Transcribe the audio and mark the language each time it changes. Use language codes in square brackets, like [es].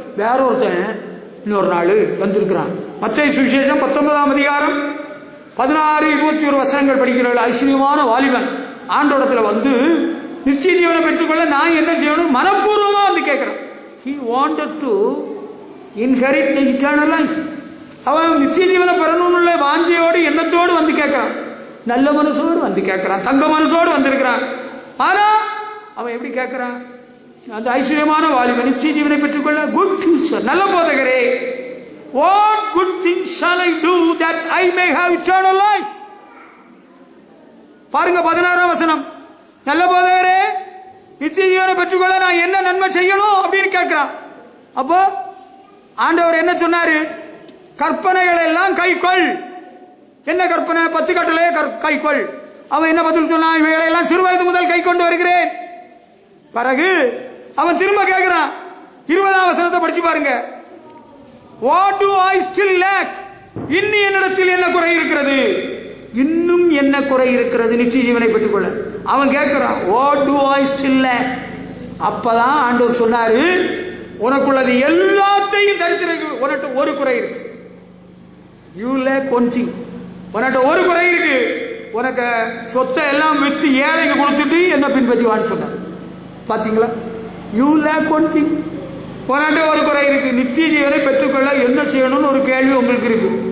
[ta] வேற ஒருத்தன் இன்னொரு நாள் வந்திருக்கிறான். மத்தேயு சுவிசேஷம் 19ஆம் அதிகாரம் 16-21 வசனங்கள் படிக்கிறவர்கள். ஐஸ்வர்யமான வாலிபன் ஆண்டோடத்துல வந்து நிச்சய ஜீவனை பெற்றுக்கொள்ள நான் என்ன செய்யணும் மனப்பூர்வமா வந்து கேட்கிறான். [en] He wanted to inherit the eternal life. [ta] அவன் நிச்சய ஜீவனை பெறணும்னு வாஞ்சையோடு எண்ணத்தோடு வந்து கேட்கிறான், நல்ல மனசோடு வந்து கேட்கிறான், தங்க மனசோடு வந்திருக்கிறான். ஆனா அவன் எப்படி கேட்கிறான், அந்த ஐஸ்வர்யமான வாலிபன் நிச்சய ஜீவனை பெற்றுக்கொள்ள, [en] good teacher, [ta] நல்ல போதகரே, [en] what good things shall I do that I may have eternal life? [ta] பாருங்க 16ஆம் வசனம். நல்ல போதகரே, நித்திய ஜீவனை பெற்றுக்கொள்ள நான் என்ன நன்மை செய்யணும் அப்படின்னு கேட்கிறான். அப்போ ஆண்டவர் என்ன சொன்னாரு, கற்பனைகள் எல்லாம் கைக்கொள். என்ன கற்பனை, 10 கட்டளையே கைக்கொள். அவன் என்ன பதில் சொன்னான், இவைகளை எல்லாம் சிறு வயது முதல் கை கொண்டு வருகிறேன். பிறகு அவன் திரும்ப கேட்கிறான். 20ஆம் வசனத்தை படிச்சு பாருங்க. [en] What do I still lack? [ta] இன்னும் என்னிடத்தில் என்ன குறை இருக்கிறது, இன்னும் என்ன குறை இருக்கிறது நித்திய ஜீவனை பெற்றுக்கொள்ள. [en] அவன் கேட்கிறான், What do I still lack? [ta] அப்பதான் ஆண்டவர் சொன்னாரு, உனக்குள்ளது எல்லாத்தையும் தரித்திருக்கு, உனக்கு ஒரு குறை இருக்கு. [en] You lack one thing. [ta] உனக்கு ஒரு குறை இருக்கு, உனக்கு சொத்தை எல்லாம் வித்து ஏழைக்கு கொடுத்துட்டு என்ன பின்பற்றுவான்னு சொன்னார். பாத்தீங்களா, [en] You lack one thing. [ta] உனக்கு ஒரு குறை இருக்கு, நித்திய ஜீவனை பெற்றுக்கொள்ள என்ன செய்யணும்னு ஒரு கேள்வி உங்களுக்கு இருக்கு.